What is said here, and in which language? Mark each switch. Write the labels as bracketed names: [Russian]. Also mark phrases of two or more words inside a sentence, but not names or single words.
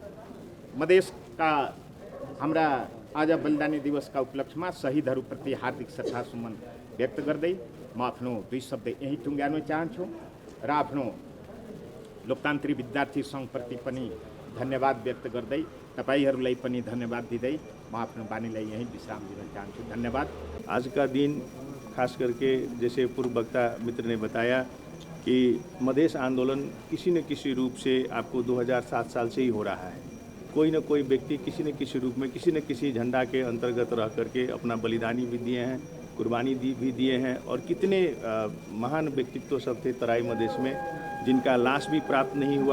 [Nepali] मधेसका हाम्रा आज बलिदानी दिवसका उपलक्ष्यमा शहीदहरूप्रति हार्दिक श्रद्धासुमन व्यक्त गर्दै म आफ्नो 2 शब्द यही टुङ्ग्याउन चाहन्छु र आफ्नो लोकतान्त्रिक विद्यार्थी सङ्घप्रति पनि धन्यवाद व्यक्त गर्दै तपाईहरूलाई पनि धन्यवाद दिँदै म आफ्नो बानीलाई यही विश्राम दिन चाहन्छु। धन्यवाद। [Hindi] आज का दिन खास करके जैसे पूर्व वक्ता मित्र ने बताया कि मधेश आंदोलन किसी न किसी रूप से आपको 2007 साल से ही हो रहा है। कोई न कोई व्यक्ति किसी न किसी रूप में किसी न किसी झंडा के अंतर्गत रह करके अपना बलिदानी भी दिए हैं, कुर्बानी भी दिए हैं और कितने महान व्यक्तित्व सब थे तराई मधेश में जिनका लाश भी प्राप्त नहीं हुआ।